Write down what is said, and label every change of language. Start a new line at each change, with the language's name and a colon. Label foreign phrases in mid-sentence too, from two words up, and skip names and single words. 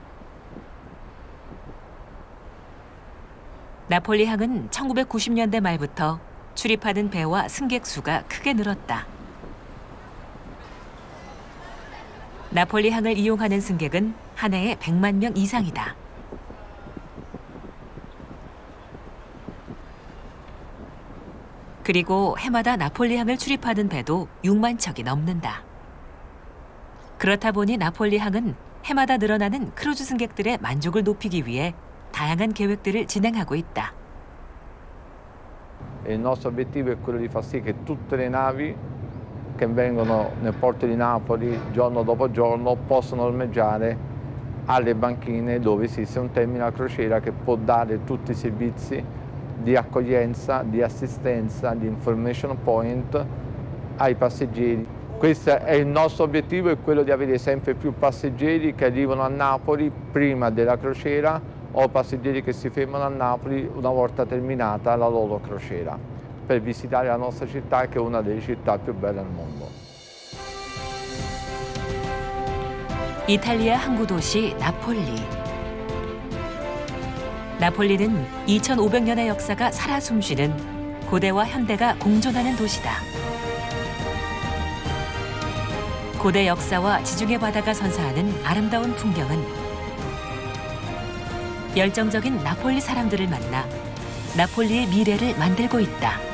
Korean: 나폴리항은 1990년대 말부터 출입하는 배와 승객 수가 크게 늘었다. 나폴리항을 이용하는 승객은 한 해에 100만 명 이상이다. 그리고 해마다 나폴리항을 출입하는 배도 6만 척이 넘는다. 그렇다 보니 나폴리항은 해마다 늘어나는 크루즈 승객들의 만족을 높이기 위해 다양한 계획들을 진행하고 있다.
Italian: Il nostro obiettivo è quello di far sì che tutte le navi che vengono nel porto di Napoli giorno dopo giorno possano ormeggiare alle banchine dove esiste un terminal crociera che può dare tutti i servizi di accoglienza, di assistenza, di
English: information point
Italian: ai passeggeri. Questo è il nostro obiettivo, è quello di avere sempre più passeggeri che arrivano a Napoli prima della crociera o passeggeri che si fermano a Napoli una volta terminata la loro crociera, per visitare la nostra città, che è una delle città più belle al mondo.
Korean: 이탈리아 항구 도시 나폴리. 나폴리는 2500년의 역사가 살아 숨쉬는 고대와 현대가 공존하는 도시다. 고대 역사와 지중해 바다가 선사하는 아름다운 풍경은 열정적인 나폴리 사람들을 만나 나폴리의 미래를 만들고 있다.